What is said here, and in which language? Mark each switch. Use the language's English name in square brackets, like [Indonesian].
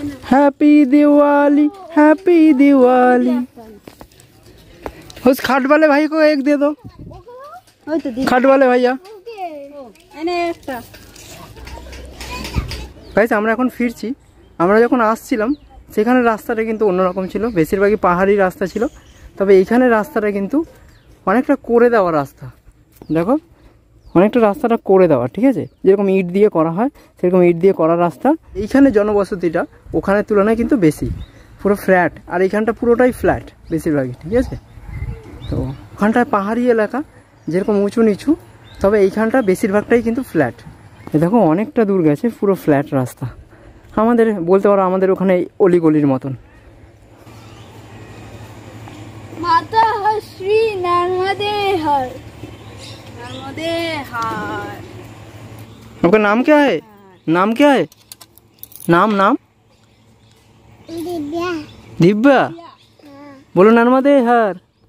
[English] Happy Diwali happy Diwali. [Hindi] उस खाट वाले भाई को एक दे दो। खाट वाले भैया [Bangla] গাইস আমরা এখন ফিরছি। আমরা যখন আসছিলাম সেখানে রাস্তাটা কিন্তু অন্যরকম ছিল, বেশিরভাগই পাহাড়ি রাস্তা ছিল। তবে এইখানে রাস্তাটা কিন্তু অনেকটা করে দেওয়া রাস্তা। দেখো অনেকটা রাস্তাটা করে দেওয়া, ঠিক আছে, যেরকম ইট দিয়ে করা হয় সেরকম ইট দিয়ে করা রাস্তা। এইখানে জনবসতিটা ওখানের তুলনায় কিন্তু বেশি, পুরো ফ্ল্যাট। আর এইখানটা পুরোটাই ফ্ল্যাট বেশিরভাগই, ঠিক আছে। তো ওখানটায় পাহাড়ি এলাকা, যেরকম উঁচু নিচু, তবে এইখানটা বেশিরভাগটাই কিন্তু ফ্ল্যাট। দেখো অনেকটা দূর গেছে, পুরো ফ্ল্যাট রাস্তা। আমাদের বলতে পারো আমাদের ওখানে অলিগলির মতন। [Hindi] माता हर श्री नर्मदे हर नर्मदे हर। आपका नाम क्या है? नाम क्या है? नाम नाम दिव्या। दिव्या बोलो नर्मदे हर।